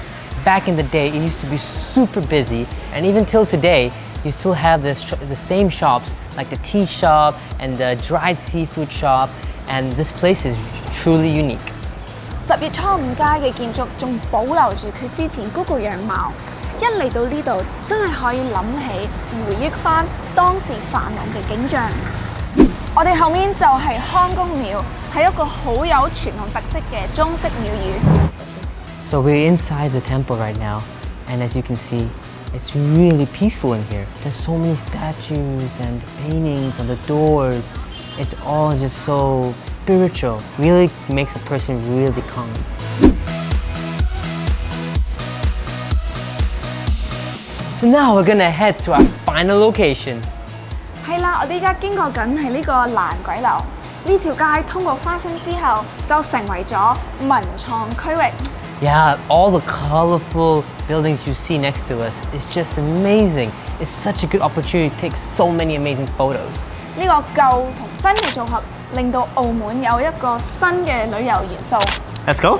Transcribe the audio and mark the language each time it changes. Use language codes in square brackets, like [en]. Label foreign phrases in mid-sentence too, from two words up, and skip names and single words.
[en] Back in the day, it used to be super busy, and even till today, you still have the same shops, like the tea shop and the dried seafood shop, and this place is truly unique. [yue] 10 月初5街嘅建築仲保留住佢之前嗰個樣貌，一嚟到呢度真係可以諗起、回憶返當時繁榮嘅景象。我哋後面就係康公廟，係一個好有傳統特色嘅中式廟宇。 [en] So we're inside the temple right now, and as you can see, it's really peaceful in here. There's so many statues and paintings on the doors. It's all just so spiritual. Really makes a person really calm. So now we're gonna head to our final location. [yue] 係啦，我哋而家經過緊係呢個蘭桂樓，呢條街通過花生之後，就成為咗文創區域。 [en] Yeah, all the colorful buildings you see next to us is just amazing. It's such a good opportunity to take so many amazing photos. [yue] 呢個舊同新嘅組合，令到澳門有一個新嘅旅遊元素。 [en] Let's go.